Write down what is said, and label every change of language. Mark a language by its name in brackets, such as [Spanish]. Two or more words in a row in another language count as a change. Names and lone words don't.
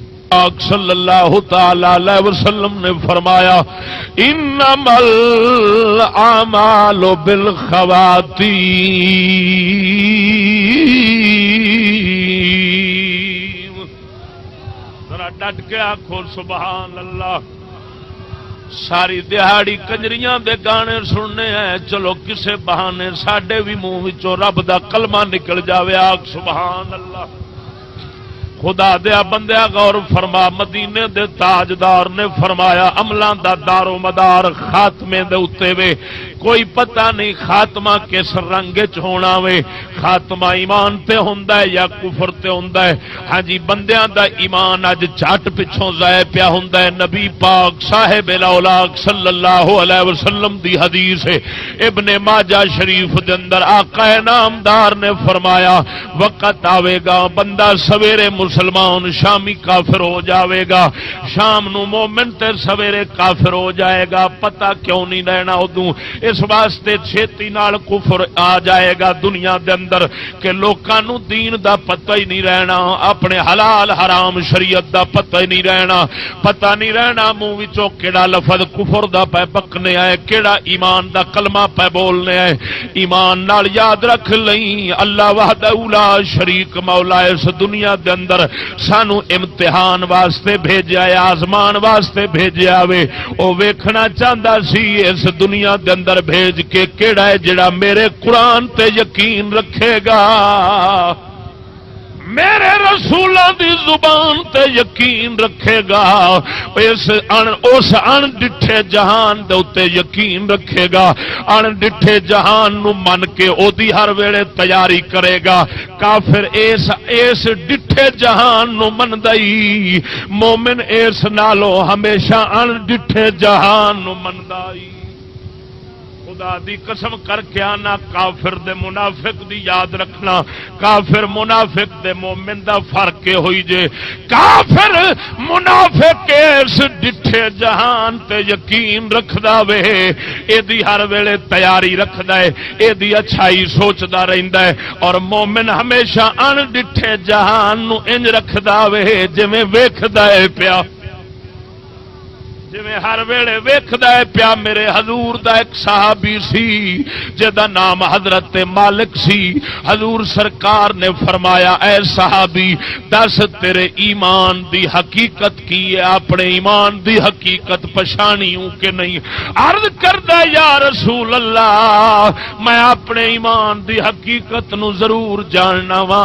[Punjabi] پاک [Arabic] صلی اللہ تعالی علیہ وسلم [Punjabi] نے فرمایا [Arabic] انما الاعمال بالخواتیم، [Punjabi] ذرا ڈٹ کے آکھو [Arabic] سبحان اللہ۔ [Punjabi] ساری دیہاڑی کنجریاں دے گانے سننے ہیں، چلو کسے بہانے ساڈے بھی منہ وچوں رب دا کلمہ نکل جاوے، آکھ [Arabic] سبحان اللہ۔ [Punjabi] خدا دیا بندیا غور فرما، مدینے دے تاجدار نے فرمایا عملاں دا دار و مدار خاتمے دے اتے وے، کوئی پتہ نہیں خاتمہ کس رنگ چ ہونا وے، خاتمہ ایمان تے ہوندا ہے یا کفر تے ہوندا ہے۔ ہاں جی بندیاں دا ایمان اج جھٹ پچھوں ضائع پیا ہوندا ہے۔ نبی پاک صاحب الاولاق [Arabic] صلی اللہ علیہ وسلم [Punjabi] دی حدیث ہے، ابن ماجہ شریف دے اندر آقا نامدار نے فرمایا وقت آوے گا بندہ سویرے مسلمان شامی کافر ہو جاوے گا، شام نو مومن تے سویرے کافر ہو جائے گا، پتہ کیوں نہیں رہنا ادوں، اس واسطے چھیتی نال کفر آ جائے گا دنیا دے اندر کہ لوکاں نو دین دا پتہ ہی نہیں رہنا، اپنے حلال حرام شریعت دا پتہ ہی نہیں رہنا، پتہ نہیں رہنا منہ وچوں کیڑا لفظ کفر دا پے بکنے آئے، کیڑا ایمان دا کلمہ پے بولنے آئے۔ ایمان نال یاد رکھ لئی [Arabic] اللہ وحدہ لا شریک [Punjabi] مولا اس دنیا دے اندر سانو امتحان واسطے بھیجیا ہے، آزمان واسطے بھیجیا وے، او ویکھنا چاہندا سی اس دنیا دے اندر بھیج کے کیڑا ہے جڑا میرے قرآن تے یقین رکھے گا، میرے رسولاں دی زبان تے یقین رکھے گا، اس ان ڈٹھے جہان دے اتے یقین رکھے گا، ان ڈٹھے جہان نو من کے او دی ہر ویلے تیاری کرے گا۔ کافر اس ڈٹھے جہان نو مندائی، مومن اس نالو ہمیشہ ان ڈٹھے جہان نو مندائی۔ خدا دی قسم کر کے آنا کافر دے منافق دی یاد رکھنا، کافر منافق دے مومن دا فرق ہوئی جے، کافر منافق اس ڈٹھے جہان تے یقین رکھدا وے، اے دی ہر ویلے تیاری رکھدا ہے، اے دی اچھائی سوچدا رہندا ہے، اور مومن ہمیشہ ان ڈٹھے جہان نو انج رکھدا وے جویں ویکھدا ہے پیا، جویں ہر ویلے ویکھدا ہے پیا۔ میرے حضور دا ایک صحابی سی جدا نام حضرت مالک سی، حضور سرکار نے فرمایا اے صحابی دس تیرے ایمان دی حقیقت کی ہے، اپنے ایمان دی حقیقت پچھانی ہوں کہ نہیں؟ عرض کردا [Arabic] یا رسول اللہ [Punjabi] میں اپنے ایمان دی حقیقت نو ضرور جاننا وا۔